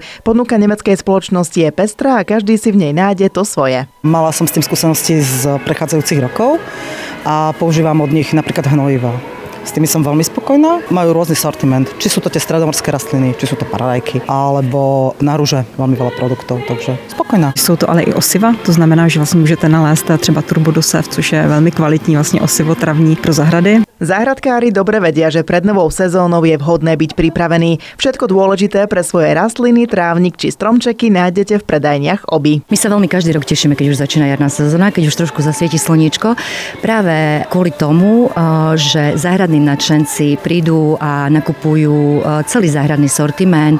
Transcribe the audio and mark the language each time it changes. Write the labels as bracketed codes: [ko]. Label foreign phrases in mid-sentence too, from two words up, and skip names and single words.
[sk] Ponuka nemeckej spoločnosti je pestrá a každý si v nej nájde to svoje. Mala som s tým skúsenosti z prechádzajúcich rokov a používam od nich napríklad hnojiva. S tými som veľmi spokojná. Majú rôzny sortiment. Či sú to tie stredomorské rastliny, či sú to paradajky, alebo na rúže veľmi veľa produktov, takže spokojná. [cs] Jsou to ale i osiva, to znamená, že vlastně můžete nalézt třeba turbodosev, což je velmi kvalitní vlastně osivo travní pro zahrady. [sk] Záhradkári dobre vedia, že pred novou sezónou je vhodné byť pripravený. Všetko dôležité pre svoje rastliny, trávnik či stromčeky nájdete v predajniach Obi. My sa veľmi každý rok tešíme, keď už začína jarná sezóna, keď už trošku zasvieti slniečko. Práve kvôli tomu, že záhradní nadšenci prídu a nakupujú celý záhradný sortiment.